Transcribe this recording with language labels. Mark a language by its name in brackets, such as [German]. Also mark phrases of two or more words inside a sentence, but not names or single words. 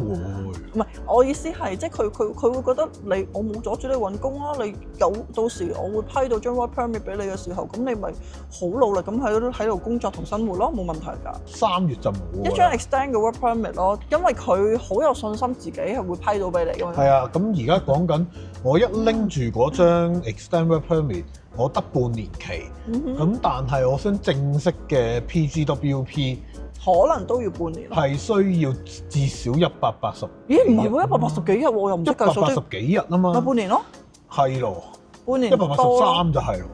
[Cantonese] 唔係，我意思係即係佢會覺得我冇阻住你揾工啦，你有到時我會批到張 [English] work permit [Cantonese] 俾你嘅時候，咁你咪好努力咁喺度工作同生活咯，冇問題㗎。 3月就冇一張 extend 嘅 [English] work permit [Cantonese] 咯，因為佢好有信心自己係會批到俾你㗎嘛。係啊，咁而家講緊我一拎住嗰張 [English] extend work permit， [Cantonese] 我得半年期，咁但係我想正式嘅 PGWP 可能都要半年。係需要至少180。咦？唔係喎，180幾日喎，我又唔識計數。 180幾日啊嘛。咪半年咯。係咯。半年多。 183就係咯。